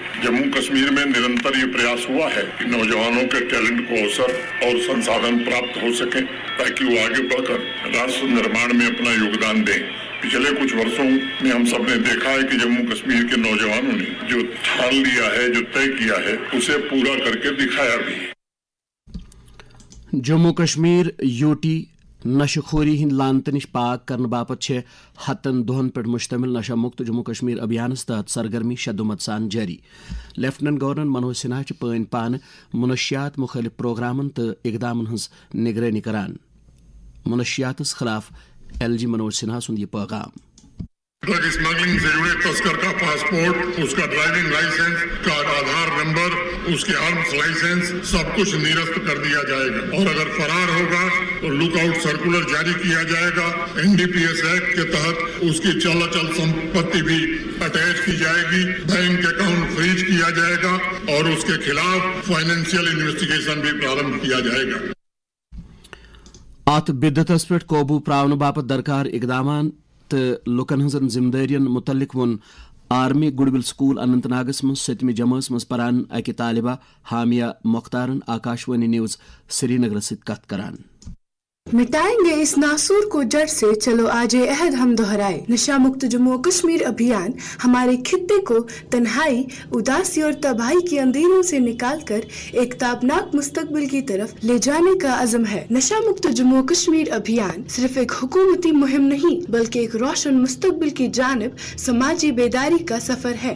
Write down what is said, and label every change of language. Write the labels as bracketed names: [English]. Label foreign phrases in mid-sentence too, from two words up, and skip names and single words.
[Hindi] जम्मू कश्मीर में निरंतर ये प्रयास हुआ है कि नौजवानों के टैलेंट को अवसर और संसाधन प्राप्त हो सके ताकि वो आगे बढ़कर राष्ट्र निर्माण में अपना योगदान दें। पिछले कुछ वर्षों में हम सब ने देखा है कि जम्मू कश्मीर के नौजवानों ने जो ठान लिया है, जो तय किया है, उसे पूरा करके दिखाया भी है। [Kashmiri] जम्मू कश्मीर यूटी नशखोरी हिंद लानत निश पाक करने बापत छे हतन दोहन पे मुश्तमिल नशा मुक्त जम्मू कश्मीर अभियान तहत सरगर्मी शदुमत सान जारी। लेफ्टिनेंट गवर्नर मनोज सिन्हा पन पान मुनशियात मुखालिफ प्रोग्रामन तो इकदामन हज निगरानी करान। मुनशियात खिलाफ LG मनोज सिन्हा सुन ये पैगाम। [Hindi] ड्रग स्मगलिंग से जुड़े तस्कर का पासपोर्ट, उसका [English] driving license, [Hindi] का आधार नंबर, उसके [English] arms license [Hindi] सब कुछ निरस्त कर दिया जाएगा और अगर फरार होगा तो [English] lookout circular [Hindi] जारी किया जाएगा। NDPS एक्ट के तहत उसकी चल अचल संपत्ति भी अटैच की जाएगी, [English] bank account freeze [Hindi] किया जाएगा और उसके खिलाफ [English] financial investigation [Hindi] भी प्रारंभ किया जाएगा। [Kashmiri] अत बिद्दतस पे काबू प्रावन बापत दरकार इकदामान तो लुकन हजन जिम्मेदारियन मुतल्लिक वोन आर्मी गुडविल स्कूल अनंतनागस मज 7वीं जमात मज परान अकि तालिबा हामिया मुख्तारन आकाशवाणी न्यूज श्रीनगर सत कथ करान। [Hindi] मिटाएंगे इस नासूर को जड़ से, चलो आज ये अहद हम दोहराए। नशा मुक्त जम्मू कश्मीर अभियान हमारे खित्ते को तन्हाई, उदासी और तबाही के अंधेरों से निकालकर एक ताबनाक मुस्तकबिल की तरफ ले जाने का अज़म है। नशा मुक्त जम्मू कश्मीर अभियान सिर्फ एक हुकूमती मुहिम नहीं बल्कि एक रोशन मुस्तकबिल की जानिब समाजी बेदारी का सफर है।